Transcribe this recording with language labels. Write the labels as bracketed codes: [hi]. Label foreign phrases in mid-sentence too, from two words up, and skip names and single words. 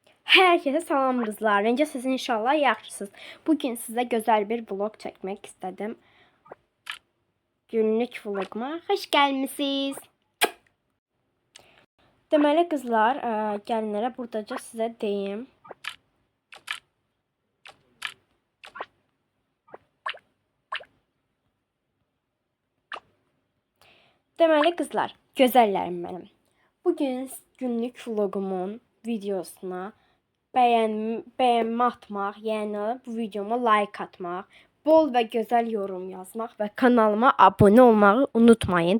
[tr] Herkese salam kızlar. [az] Necəsiz inşallah yaxşısınız. [tr] Bugün size güzel bir vlog çekmek istedim. Günlük vloguma hoş gelmişsiniz. [az] Deməli kızlar, gəlinlərə buradaca size deyim. Deməli kızlar, gözəllərim mənim. Bugün günlük vlogumun videosuna bəyənmə atmaq, yəni bu videoma like atmaq, bol və gözəl yorum yazmaq və kanalıma abunə olmağı unutmayın.